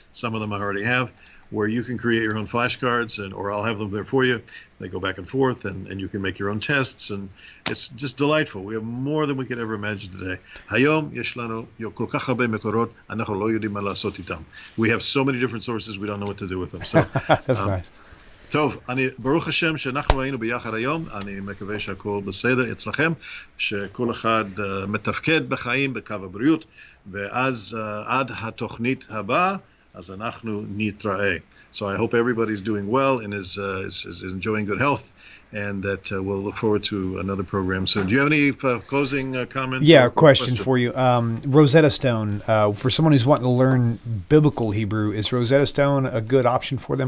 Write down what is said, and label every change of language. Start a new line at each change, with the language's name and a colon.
English: Some of them I already have, where you can create your own flashcards, or I'll have them there for you. They go back and forth, and you can make your own tests, and it's just delightful. We have more than we could ever imagine today.
Hebrew: Hayom yesh lanu kol kach harbe mekorot, אנחנו לא יודעים מה לעשות איתם.
English: We have so many different sources, we don't know what to do with them. So that's nice.
Hebrew: טוב, ברוך השם שאנחנו היינו ביחד היום, אני מקווה שהכל בסדר אצלכם, שכל אחד מתפקד בחיים בקו הבריאות, ואז עד התוכנית הבאה, אז אנחנו נתראה.
English: So I hope everybody's doing well and is enjoying good health, and that we'll look forward to another program soon. Do you have any closing comments? Yeah, question for you. Rosetta Stone, for someone who's wanting to learn biblical Hebrew, is Rosetta Stone a good option for them?